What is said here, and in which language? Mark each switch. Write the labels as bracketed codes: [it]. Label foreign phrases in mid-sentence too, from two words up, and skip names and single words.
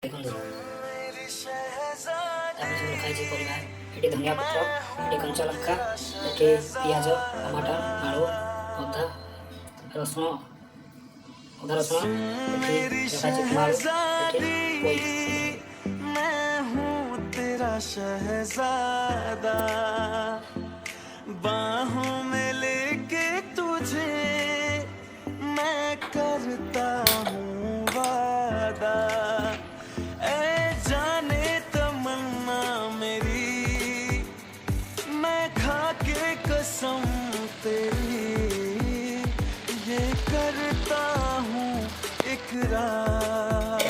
[or] ଦେଖନ୍ତୁ ଆମେ ସବୁ ଖାଇଛି ପରିବା। ଏଠି ଧନିଆ ପତ୍ର, ଏଠି କଞ୍ଚା ଲଙ୍କା, ଏଠି ପିଆଜ, ଟମାଟର, ଆଳୁ, ଅଦା ରସୁଣ, ଏଠି ରଖାଯାଇଛି ଆଳୁ, ଏଠି ପୋଇ। [hi] मैं हूँ तेरा शहजादा, बाहों में लेके तुझे मैं करता हूँ वादा। ऐ जाने तमन्ना मेरी, मैं खा के कसम तेरी ये करता हूँ इकरार।